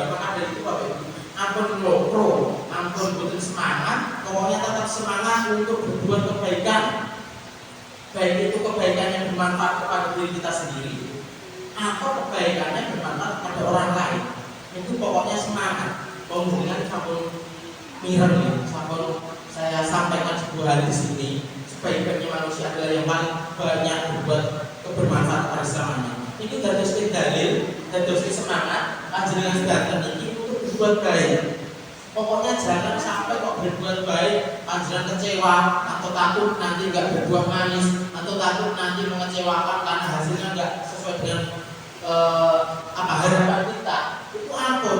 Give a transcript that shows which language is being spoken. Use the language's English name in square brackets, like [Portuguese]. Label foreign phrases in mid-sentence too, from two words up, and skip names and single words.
[Indonesian] Maka dari itu Bapak Ibu, ampun betul semangat, pokoknya tetap semangat untuk berbuat kebaikan, baik itu kebaikan yang bermanfaat kepada diri kita sendiri atau kebaikan yang bermanfaat kepada orang lain. Itu pokoknya semangat. Kemudian [Javanese] sampun mireng, sampun [Indonesian] saya sampaikan sebuah hadis ini, sebaik-baiknya manusia adalah yang paling banyak berbuat bermanfaat pada selamanya. Ini dados dalil, dados semangat [Javanese] panjenengan sedanten [Indonesian] ini untuk berbuat baik. Pokoknya jangan sampai kok berbuat baik panjenengan kecewa atau takut nanti nggak berbuah manis, atau takut nanti mengecewakan karena hasilnya nggak sesuai dengan harapan kita. Itu ampun.